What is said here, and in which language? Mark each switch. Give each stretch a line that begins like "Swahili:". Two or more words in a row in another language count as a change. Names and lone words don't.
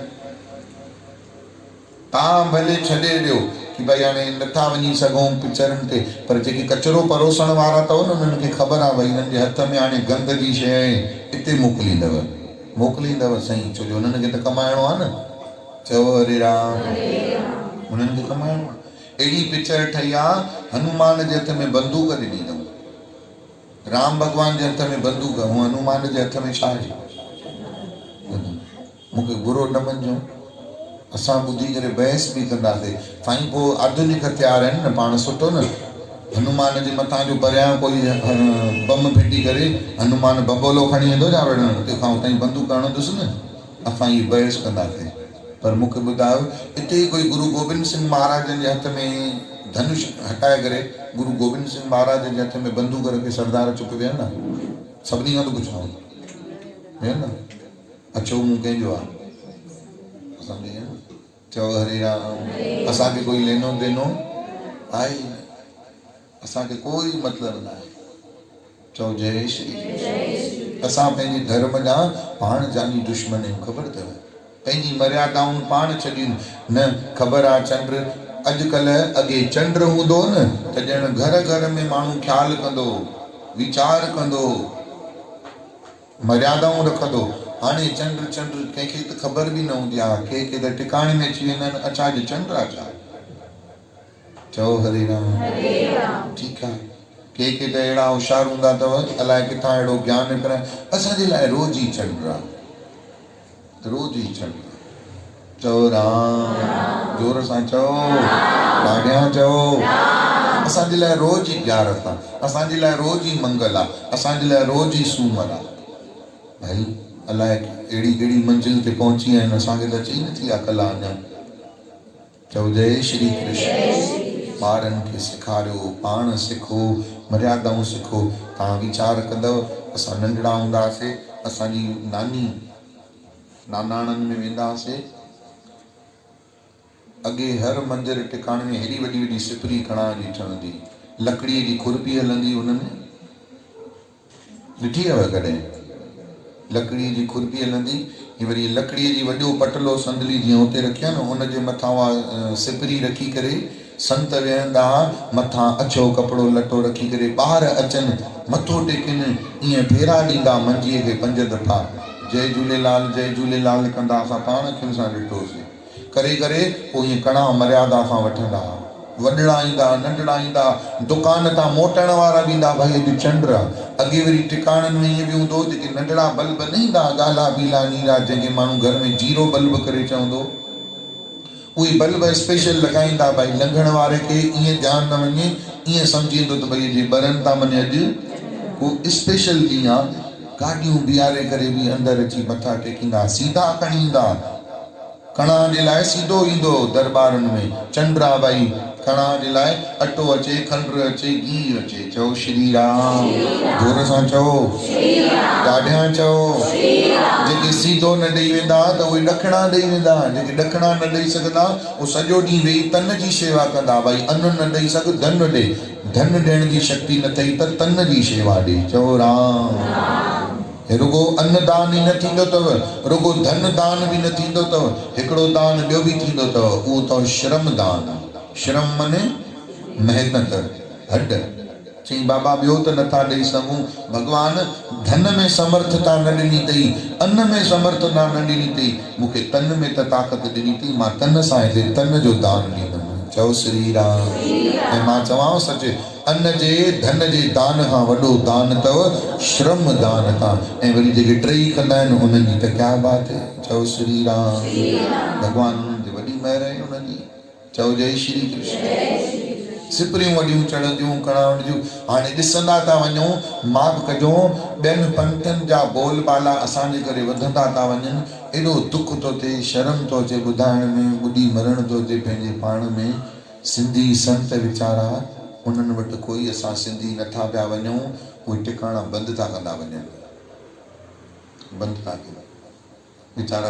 Sindhi: तव्हां भले छॾे ॾियो कि भई हाणे नथा वञी सघूं पिक्चरुनि ते, पर जेके कचिरो परोसण वारा अथव न, उन्हनि खे ख़बर आहे भई हिननि जे हथ में हाणे गंद जी शइ आहे, हिते मोकिलींदव साईं, छो जो हुननि खे त कमाइणो आहे न। चओ हरे राम। हुननि खे कमाइणो आहे। अहिड़ी पिक्चर ठही आहे, हनुमान जे हथ में बंदूक ॾिनी अथऊं, राम भॻवान जे हथ में बंदूक, ऐं हनुमान जे हथ में छा आहे? मूंखे बुरो न मञिजो, असां ॿुधी करे बहस बि कंदासीं। साईं पोइ आधुनिक हथियार आहिनि न, पाण सुठो न, हनुमान जे मथां जो परियां कोई बम फिटी करे हनुमान बबोलो खणी वेंदो छा विढ़ण, तंहिंखां उतां बंदूक हणंदुसि न। असां इहा बहस कंदासीं। पर मूंखे ॿुधायो, हिते कोई गुरु गोबिंद सिंह महाराजनि जे हथ में धनुष हटाए करे, गुरु गोबिंद सिंह महाराज जे हथ में बंदूक रखे सरदार चुप विया न? सभिनी खां थो पुछां, है न? अछो मुंहुं कंहिंजो आहे? असांखे चओ हरे राम। असांखे कोई लेनो देनो आहे, असांखे कोई मतिलबु न आहे। चओ जय श्री। असां पंहिंजे धर्म जा पाण जानी दुश्मन आहियूं, ख़बर अथव? पंहिंजी मर्यादाऊं पाण छॾियूं न। ख़बर आहे चंड अॼुकल्ह, अॻे चंड हूंदो न त ॼण घर घर में माण्हू ख़्यालु कंदो, वीचार कंदो, मर्यादाऊं रखंदो। हाणे चंड कंहिंखे त ख़बर बि न हूंदी आहे, के त टिकाणे में अची वेंदा आहिनि, अच्छा अॼु चंड आहे छा, चओ हरे राम। ठीकु आहे, के त अहिड़ा होशियार हूंदा अथव, अलाए किथां अहिड़ो ज्ञान निकिराए, असांजे लाइ रोज़ ई चंड आहे, रोज़ ई चंड। चओ राम, जोर सां चओ, ॾाढियां चओ। असांजे लाइ रोज़ ई ग्यारस आहे, असांजे लाइ रोज़ ई मंगल आहे, असांजे लाइ रोज़ ई सूमर आहे। भाई अलाए अहिड़ी कहिड़ी मंज़िल ते पहुची विया आहिनि, असांखे त अची नथी आहे कला अञा। चओ जय श्री कृष्ण। ॿारनि खे सेखारियो, पाण सिखो, मर्यादाऊं सिखो। तव्हां वीचार कंदव, असां नंढड़ा हूंदा हुआसीं, असांजी नानी नानाणनि में वेंदा हुआसीं, अॻे हर मंदिर टिकाणे में हेॾी वॾी वॾी सिपरी खणाइण जी ठहंदी, लकड़ीअ जी खुरपी हलंदी, हुनमें ॾिठी अथव कॾहिं? लकड़ीअ जी खुरपी हलंदी, वरी लकड़ीअ जी वॾो पटलो संदली जीअं उते रखिया न, हुनजे मथां उहा सिपरी रखी करे संत वेहंदा, मथां अछो कपिड़ो लटो रखी करे, ॿार अचनि मथो टेकनि, ईअं फेरा ॾींदा मंजीअ खे 5 दफ़ा, जय झूलेलाल जय झूलेलाल कंदा। असां पाण अखियुनि सां ॾिठोसीं, करे करे पोइ ईअं कणा मर्यादा सां वठंदा। वॾड़ा ईंदा, नंढड़ा ईंदा, दुकान तां मोटण वारा बि ईंदा, भाई अॼु चंड आहे। अॻे वरी टिकाणनि में ईअं बि हूंदो, जेके नंढड़ा बल्ब न ईंदा, ॻाला पीला नीरा, जंहिंखे माण्हू घर में जीरो बल्ब करे चवंदो, उहे बल्ब स्पेशल लॻाईंदा, भाई लंघण वारे खे ईअं ध्यानु न वञे, ईअं सम्झींदो त भई जे ॿरनि था मने अॼु को स्पेशल ॾींहुं आहे। गाॾियूं बीहारे करे बि अंदरि अची मथा टेकींदा, सीधा खणी ईंदा, कणा जे लाइ सीधो ईंदो दरबारनि में। चंड आहे भाई, कणा जे लाइ अटो अचे, खंडु अचे, घी अचे। चओ श्री राम, जोर सां चओ, ॾाढियां चओ। जेके सीधो न ॾेई वेंदा त उहे ॾखिणा ॾेई वेंदा, जेके ॾखिणा न ॾेई सघंदा उहे सॼो ॾींहुं वेही तन जी शेवा कंदा। भाई अन्न न ॾेई सघ, धन ॾे, धन ॾियण जी शक्ति न अथई त तन जी शेवा ॾे। चओ राम। रुगो अन्नदान ई न थींदो अथव, रुगो धन दान बि न थींदो अथव, हिकिड़ो दान ॿियो बि थींदो अथव, उहो अथव श्रम दान। श्रम माने मेहनत, हड। चई बाबा ॿियो त नथा ॾेई सघूं, भॻवान धन में समर्थता न ॾिनी अथई, अन्न में समर्थता न ॾिनी अथई, मूंखे तन में त ताक़त ॾिनी अथई, मां तन सां हिते तन जो दान ॾींदुमि। चओ श्री राम। ऐं मां चवांव सच, अन्न जे धन जे दान खां वॾो दान अथव श्रम दान खां। ऐं वरी जेके टई कंदा आहिनि उन्हनि जी त
Hindi: क्या बात है।
Sindhi: चओ श्री राम। भॻवान उन्हनि ते वॾी महिर आहे उन्हनि जी। चओ जय श्री कृष्ण। सिपरियूं वॾियूं चढ़ंदियूं, कणा वॾियूं। हाणे ॾिसंदा था वञूं, माफ़ कजो, ॿियनि पंथनि जा बोलबाला असांजे करे वधंदा था वञनि, एॾो दुख थो थिए, शर्म थो अचे ॿुधाइण में, ॿुधी मरण थो अचे पंहिंजे पाण में। सिंधी संत वीचारा, उन्हनि वटि कोई असां सिंधी नथा पिया वञूं, उहे टिकाणा बंदि था कंदा वञनि, बंदि था कनि वीचारा।